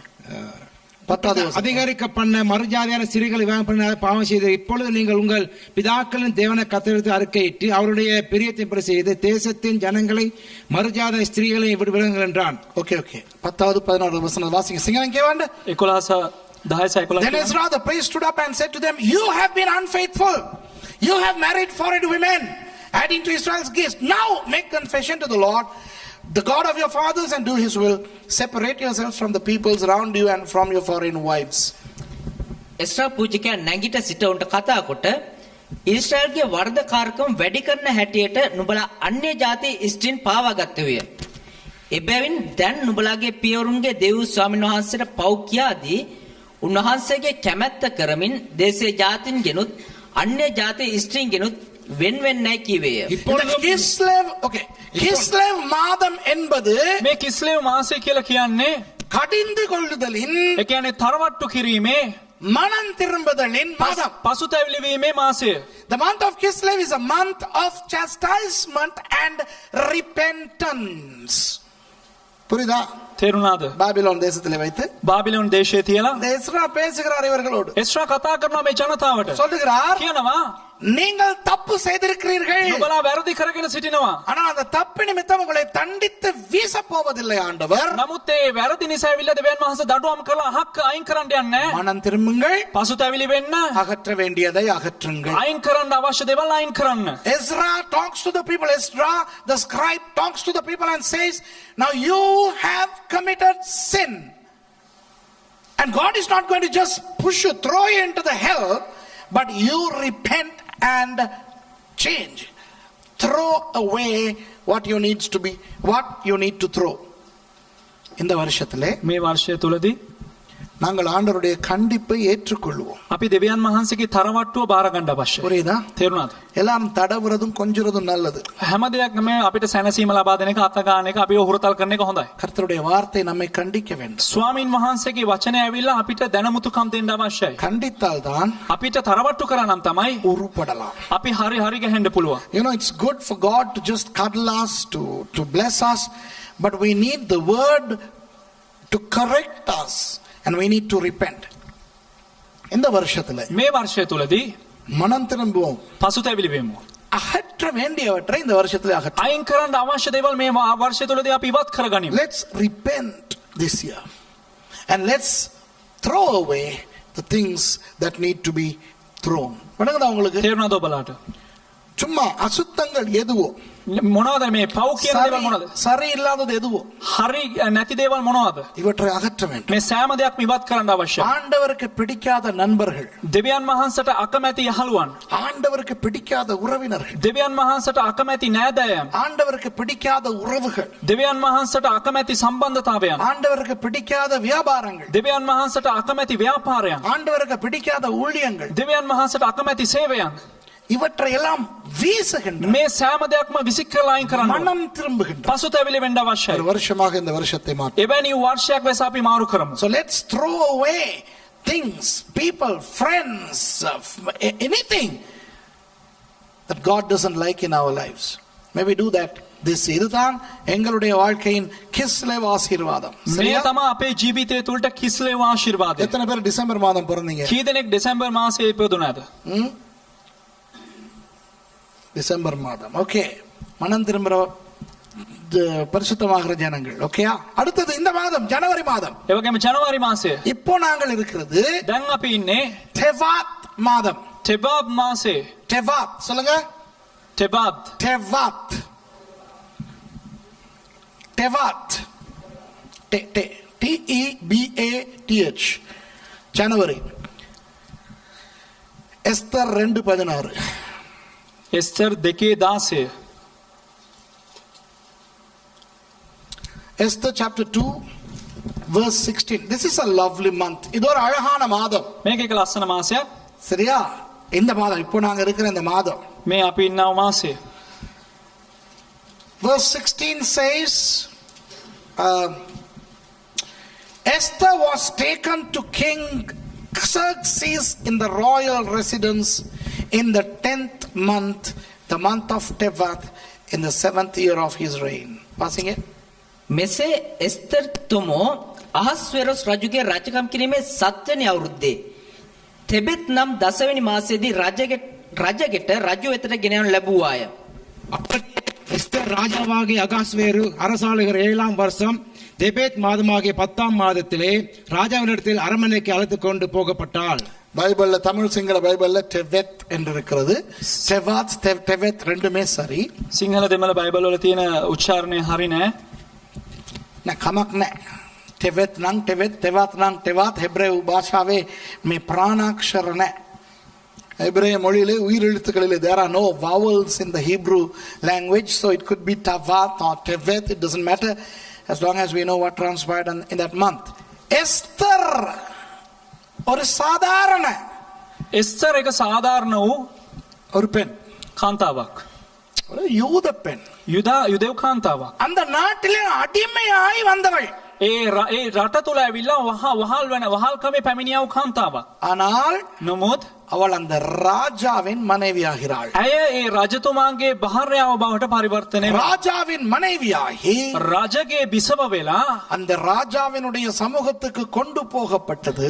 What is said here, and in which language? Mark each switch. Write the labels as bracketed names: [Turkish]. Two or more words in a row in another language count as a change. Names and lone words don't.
[Tamil] அதிகரிக்க பண்ண மறுஜாதியான சிறுகளை பண்ண பாவம் செய்து இப்பொழுது நீங்கள் உங்கள் பிதாக்களின் தேவனை கத்தெடுத்து அறிக்கையிட்டு அவருடைய பிரியத்தின்படி செய்து தேசத்தின் ஜனங்களை மறுஜாத ஸ்திரீகளை விடுவிடுங்கள் என்றான். ஓகே 10வது 11வது வசனம் வாசிங்க. சிங்கன் கேவாண்ட 11 [English] Then Ezra the priest stood up and said to them, you have been unfaithful, you have married foreign women, adding to Israel's gifts. Now make confession to the Lord, the God of your fathers, and do his will. Separate yourselves from the peoples around you and from your foreign wives. [Sinhala] එස්රා පූජකයා නැගිට සිට උන්ට කතා කොට ඊශ්‍රායල්ගේ වර්ධකාරකම් වැඩි කරන හැටියට නුඹලා අන්‍ය ජාති ස්ත්‍රීන් පාවා ගත්තේය. එබැවින් දැන් නුඹලාගේ පියවරුන්ගේ දෙව් ස්වාමීන් වහන්සේට පව් කියාදී උන්වහන්සේගේ කැමැත්ත කරමින් දේශේ ජාතින් ගෙනුත් අන්‍ය ජාති ස්ත්‍රීන් ගෙනුත් වෙන් වෙන්නයි කිව්වේය. [Tamil] இந்த கிஸ்லேவ் ஓகே கிஸ்லேவ் மாதம் என்பது [Sinhala] මේ කිස්ලේව් මාසය කියලා කියන්නේ [Tamil] கடிந்து கொள்ளுதலின் [Sinhala] ඒ කියන්නේ තරවට්ටු කිරීමේ [Tamil] மனம் திரும்புதலின் மாதம். [Sinhala] පසුතැවිලි වීමේ මාසය. [English] The month of Kislev is a month of chastisement and repentance. [Tamil] புரியுதா? [Sinhala] තේරුණාද? [Tamil] பாபிலோன் தேசத்திலே வைத்து [Sinhala] බාබිලෝන් දේශයේ තියලා [Tamil] இந்த எஸ்ரா பேசுகிறார் இவர்களோடு. [Sinhala] එස්රා කතා කරනවා මේ ජනතාවට. [Tamil] சொல்லுகிறார், [Sinhala] කියනවා [Tamil] நீங்கள் தப்பு செய்திருக்கிறீர்கள். [Sinhala] නුඹලා වැරදි කරගෙන සිටිනවා. [Tamil] ஆனா அந்த தப்பு நிமித்தம் உங்களை தண்டித்து வீச போவதில்லை ஆண்டவர். [Sinhala] නමුත් ඒ වැරදි නිසා ඇවිල්ලා දෙවියන් වහන්සේ දඩුවම් කරලා අහක් අයින් කරන්න යන්නේ නැහැ. [Tamil] மனம் திரும்புங்கள், [Sinhala] පසුතැවිලි වෙන්න, [Tamil] அகற்ற வேண்டியதை அகற்றுங்கள். [Sinhala] අයින් කරන්න අවශ්‍ය දේවල් අයින් කරන්න. [English] Ezra talks to the people. Ezra, the scribe, talks to the people and says, now you have committed sin. And God is not going to just push you, throw you into the hell, but you repent and change. Throw away what you need to throw. [Tamil] இந்த வருஷத்திலே [Sinhala] මේ වර්ෂය තුලදී [Tamil] நாங்கள் ஆண்டவருடைய கண்டிப்பை ஏற்றுக்கொள்வோம். [Sinhala] අපි දෙවියන් වහන්සේගේ තරවට්ටුව බාර ගන්න අවශ්‍යයි. [Tamil] புரியுதா? [Sinhala] තේරුණාද? [Tamil] எல்லாரும் தடவுறதும் கொஞ்சுறதும் நல்லது. [Sinhala] හැම දෙයක්ම මේ අපිට සැනසීම ලබා දෙන එක, අත ගන්න එක, අපිව හුරතල් කරන එක හොඳයි. [Tamil] கர்த்தருடைய வார்த்தை நம்மை கண்டிக்க வேண்டும். [Sinhala] ස්වාමින් වහන්සේගේ වචනය ඇවිල්ලා අපිට දැනමුතුකම් දෙන්න අවශ්‍යයි. [Tamil] கண்டித்தால் தான் [Sinhala] අපිට තරවට්ටු කරා නම් තමයි [Tamil] உருப்படலாம். [Sinhala] අපි හරි හරි ගහෙන්න පුළුවන්. [English] You know, it's good for God to just cuddle us, to bless us, but we need the word to correct us and we need to repent. [Tamil] இந்த வருஷத்துல [Sinhala] මේ වර්ෂය තුලදී [Tamil] மனம் திரும்புவோம். [Sinhala] පසුතැවිලි වෙමු. [Tamil] அகற்ற வேண்டியவற்றை இந்த வருஷத்துல அகற்ற. [Sinhala] අයින් කරන්න අවශ්‍ය දේවල් මේ වර්ෂය තුලදී අපි ඉවත් කරගනිමු. [English] Let's repent this year and let's throw away the things that need to be thrown. [Tamil] வணங்கடா உங்களுக்கு. [Sinhala] තේරුණාද ඔබලාට? [Tamil] சும்மா அசுத்தங்கள் எதுவோ, [Sinhala] මොනවද මේ පව් කියන දේවල් මොනවද? [Tamil] சரி இல்லாதது எதுவோ, [Sinhala] හරි නැති දේවල් මොනවද? [Tamil] இவற்றை அகற்ற வேண்டும். [Sinhala] මේ සෑම දෙයක්ම ඉවත් කරන්න අවශ්‍යයි. [Tamil] ஆண்டவருக்கு பிடிக்காத நண்பர்கள், [Sinhala] දෙවියන් වහන්සේට අකමැති යහළුවන්, [Tamil] ஆண்டவருக்கு பிடிக்காத உறவினர்கள், [Sinhala] දෙවියන් වහන්සේට අකමැති නෑදෑයන්, [Tamil] ஆண்டவருக்கு பிடிக்காத உறவுகள், [Sinhala] දෙවියන් වහන්සේට අකමැති සම්බන්ධතාවයන්, [Tamil] ஆண்டவருக்கு பிடிக்காத வியாபாரங்கள், [Sinhala] දෙවියන් වහන්සේට අකමැති ව්‍යාපාරයන්, [Tamil] ஆண்டவருக்கு பிடிக்காத ஊழியங்கள், [Sinhala] දෙවියන් වහන්සේට අකමැති සේවයන්, [Tamil] இவற்றை எல்லாம் வீசுகின்ற [Sinhala] මේ සෑම දෙයක්ම විසිකලා අයින් කරන්න ඕන. [Tamil] மனம் திரும்புகின்ற [Sinhala] පසුතැවිලි වෙන්න අවශ්‍යයි. [Tamil] ஒரு வருஷமாக இந்த வருஷத்தை மாற்ற. [Sinhala] එවැනි වර්ෂයක් ලෙස අපි මාරු කරමු. [English] So let's throw away things, people, friends, anything that God doesn't like in our lives. Maybe do that this year. [Tamil] இதுதான் எங்களுடைய வாழ்க்கையின் கிஸ்லேவ் ஆசீர்வாதம். [Sinhala] මේ තමයි අපේ ජීවිතය තුළට කිස්ලේව ආශිර්වාදය. [Tamil] எத்தனை பேர் டிசம்பர் மாதம் பிறந்தீங்க? [Sinhala] කී දෙනෙක් දෙසැම්බර් මාසයේ ඉපදුනාද? [Tamil] டிசம்பர் மாதம். ஓகே, மனம் திரும்புற பரிசுத்தமாகிற ஜனங்கள். ஓகேயா? அடுத்தது இந்த மாதம் ஜனவரி மாதம். [Sinhala] ඒ වගේම ජනවාරි මාසය. [Tamil] இப்போ நாங்கள் இருக்கிறது [Sinhala] දැන් අපි ඉන්නේ [Tamil] தெவாத் மாதம். [Sinhala] තෙබාබ් මාසයේ. [Tamil] தெவாத் சொல்லுங்க. [Sinhala] තෙබාබ්. [Tamil] தெவாத். தெவாத். TEBATH. ஜனவரி. எஸ்தர் 2:16. [Sinhala] එස්තර් 2:16. [English] Esther chapter 2 verse 16. This is a lovely month. [Tamil] இது ஒரு அழகான மாதம். [Sinhala] මේක එක ලස්සන මාසයක්. [Tamil] சரியா? இந்த மாதம் இப்போ நாங்க இருக்கிற இந்த மாதம். [Sinhala] මේ අපි ඉන්නව මාසය. [English] Verse 16 says Esther was taken to King Xerxes in the royal residence in the 10th month, the month of Tevath, in the 7th year of his reign. Passing it. [Sinhala] මෙසේ එස්තර් තුමෝ අහස්වෙරොස් රජුගේ රජකම් කිරීමේ 7 වෙනි අවුරුද්දේ තෙබෙත් නම් 10 වෙනි මාසයේදී රජගෙට රජු වෙතට ගෙන යනු ලැබුවාය. [Tamil] எஸ்தர் ராஜாவாகிய அகாஸ்வேரு அரசாளுகிற 7ஆம் வருஷம் தெபேத் மாதமாகிய 10ஆம் மாதத்திலே ராஜாவினிடத்தில் அரண்மனைக்கு அழைத்துக் கொண்டு போகப்பட்டாள். பைபிள்ல தமிழ் சிங்கள பைபிள்ல டெவெத் என்று இருக்கிறது. செவாத் டெவெத் ரெண்டுமே சரி. [Sinhala] සිංහල දෙමළ බයිබල් වල තියෙන උච්චාරණය හරි නෑ. කමක් නැහැ. ටෙවෙත් නම් ටෙවෙත්, තෙවත් නම් තෙවත්. හෙබ්‍රෙව් භාෂාවේ මේ ප්‍රාණාක්ෂර නැහැ. [Tamil] ஹெப்ரேய மொழியிலே உயிரெழுத்துக்களிலே [English] there are no vowels in the Hebrew language, so it could be tavat or tevet, it doesn't matter as long as we know what transpired in that month. [Tamil] Esther ஒரு சாதாரண [Sinhala] එස්තර් එක සාධාරණ වූ [Tamil] ஒரு பெண். [Sinhala] කාන්තාවක්. [Tamil] யூத பெண் [Sinhala] යුදෙව් කාන්තාවක්. [Tamil] அந்த நாட்டிலே அடிமையாய் வந்தவள். [Sinhala] ඒ රට තුළ ඇවිල්ලා වහල්කමේ පැමිණියව කාන්තාවක්. [Tamil] ஆனால் [Sinhala] නමුත් [Tamil] அவள் அந்த ராஜாவின் மனைவியாகிறாள். [Sinhala] ඇය ඒ රජතුමාගේ භාර්යාව බවට පරිවර්තනය වෙනවා. [Tamil] ராஜாவின் மனைவியாகி [Sinhala] රජගේ බිසව වෙලා [Tamil] அந்த ராஜாவினுடைய சமூகத்துக்கு கொண்டு போகப்பட்டது.